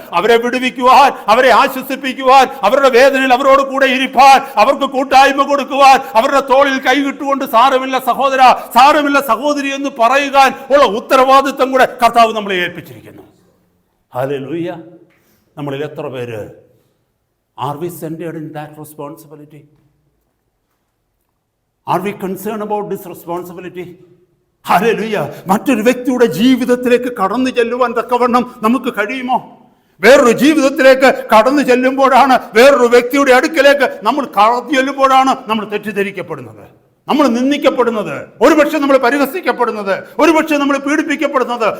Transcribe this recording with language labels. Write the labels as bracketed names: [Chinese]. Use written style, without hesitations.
[Malayalam] അവരെ വിടുവിക്കുവാൻ, അവരെ ആശ്വസിപ്പിക്കുവാൻ, അവരുടെ വേദനയിൽ അവരോട് കൂടെ ഇരിപ്പാൻ, അവർക്ക് കൂട്ടായ്മ കൊടുക്കുവാൻ, അവരുടെ തോളിൽ കൈകിട്ടുകൊണ്ട് സാരമില്ല സഹോദര, സാരമില്ല സഹോദരി എന്ന് പറയുവാൻ ഉള്ള ഉത്തരവാദിത്വം കൂടെ കർത്താവ് നമ്മളെ ഏൽപ്പിച്ചിരിക്കുന്നു. ഹല്ലേലൂയ. നമ്മളിൽ എത്ര പേര് [English] Are we centered in that responsibility? Are we concerned about this responsibility? [Malayalam] Hallelujah. മറ്റൊരു വ്യക്തിയുടെ ജീവിതത്തിലേക്ക് കടന്നു ചെല്ലുവാൻ തക്കവണ്ണം നമുക്ക് കഴിയുമോ? വേറൊരു ജീവിതത്തിലേക്ക് കടന്നു ചെല്ലുമ്പോഴാണ്, വേറൊരു വ്യക്തിയുടെ അടുക്കലേക്ക് നമ്മൾ കടന്നു ചെല്ലുമ്പോഴാണ് നമ്മൾ തെറ്റിദ്ധരിക്കപ്പെടുന്നത്, നമ്മൾ നിന്ദിക്കപ്പെടുന്നത്, ഒരുപക്ഷെ നമ്മൾ പരിഹസിക്കപ്പെടുന്നത്, ഒരുപക്ഷെ നമ്മൾ പീഡിപ്പിക്കപ്പെടുന്നത്.